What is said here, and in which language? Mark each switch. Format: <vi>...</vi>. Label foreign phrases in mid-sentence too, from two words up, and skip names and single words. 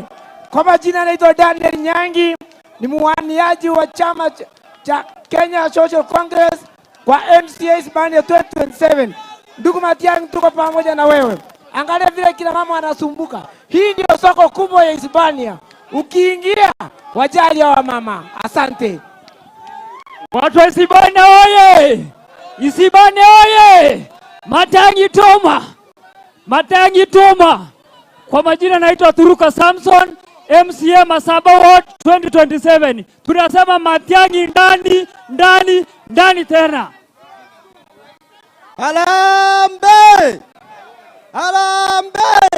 <sw>Kwa majina naitwa Daniel Nyangi, ni mwaniaji wa chama cha Kenya Social Congress kwa MCA Hispania 2027. Ndugu Matiang'i, tuko pamoja na wewe. Angalia vile kila mama anasumbuka. Hii ndio soko kubwa ya Hispania. ukiingia wajali wa mama. Asante. Watu wa Isibania oye! Isibania oye! Matiang'i Toma! Matiang'i Toma! Kwa majina naitwa Turuka Samson, MCA Masaba Ward 2027. Tunasema Matiang'i ndani tena. Harambee! Harambee!</sw>